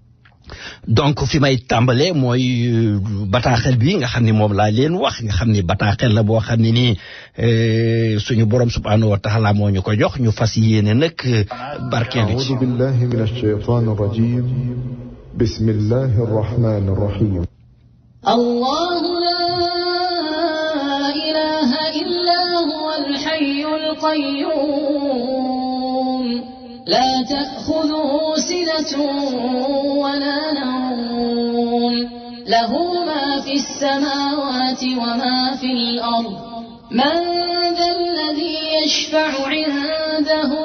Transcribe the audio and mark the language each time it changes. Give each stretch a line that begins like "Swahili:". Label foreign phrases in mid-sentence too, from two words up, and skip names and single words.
Wolof: donc fi may tàmbalee mooy bataaxel bi nga xam ne moom laa leen wax nga xam ne bataaxel la boo xam ne nii suñu borom
Arabic: سبحانه وتعالى
Wolof: moo ñu ko jox ñu fas yéene nag barkeelu ci.
Arabic: أعوذ بالله من الشيطان الرجيم بسم الله الرحمن الرحيم. الله لا إله إلا هو الحي القيوم لا تأخذه سنة ولا نوم له ما في السماوات وما في الأرض من ذا الذي يشفع عنده